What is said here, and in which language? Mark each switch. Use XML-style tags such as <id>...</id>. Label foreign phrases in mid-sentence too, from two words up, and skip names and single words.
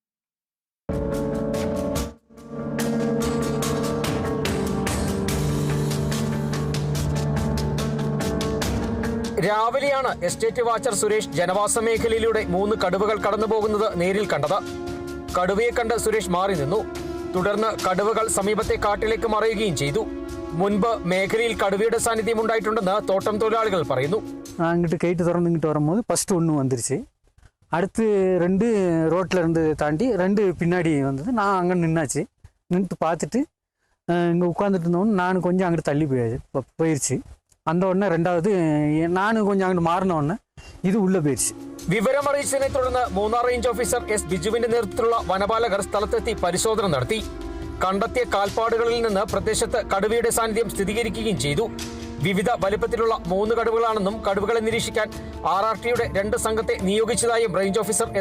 <ml>രാവിലെയാണ് എസ്റ്റേറ്റ് വാച്ചർ സുരേഷ് ജനവാസ മേഖലയിലൂടെ 3 കടുവകൾ കടന്നുപോകുന്നത് നേരിൽ കണ്ടത്. കടുവയെ കണ്ട് സുരേഷ് മാറി നിന്നു. തുടർന്ന് കടുവകൾ സമീപത്തെ കാട്ടിലേക്ക് മറയുകയും ചെയ്തു. മുൻപ് മേഖലയിൽ കടുവയുടെ സാന്നിധ്യം ഉണ്ടായിട്ടുണ്ടെന്ന് തോട്ടം തൊഴിലാളികൾ പറയുന്നു.</ml> <ta>அங்கிட்டு கைட்டு திறந்து இங்கிட்டு வரும்போது ஃபஸ்ட்டு ஒன்று வந்துருச்சு. அடுத்து 2 ரோட்டில் இருந்து தாண்டி 2 பின்னாடி வந்தது. நான் அங்கே நின்னாச்சு. நின்று பார்த்துட்டு இங்கே உட்காந்துட்டு இருந்தோன்னு நான் கொஞ்சம் அங்கிட்டு தள்ளி போயிடுச்சு. அந்த உடனே 2வது நான் கொஞ்சம் அங்கிட்டு மாறின உடனே இது உள்ள போயிடுச்சு.</ta> <ml>വിവരമറിയിച്ചതിനെ തുടർന്ന് മൂന്നാർ റേഞ്ച് ഓഫീസർ S. ബിജുവിന്റെ നേതൃത്വത്തിലുള്ള വനപാലകർ സ്ഥലത്തെത്തി പരിശോധന നടത്തി. കണ്ടെത്തിയ കാൽപ്പാടുകളിൽ നിന്ന് പ്രദേശത്ത് കടുവയുടെ സാന്നിധ്യം സ്ഥിരീകരിക്കുകയും ചെയ്തു. വിവിധ വലിപ്പത്തിലുള്ള 3 കടുവകളാണെന്നും കടുവകളെ നിരീക്ഷിക്കാൻ RRTയുടെ 2 സംഘത്തെ നിയോഗിച്ചതായും റേഞ്ച് ഓഫീസർ S.</ml>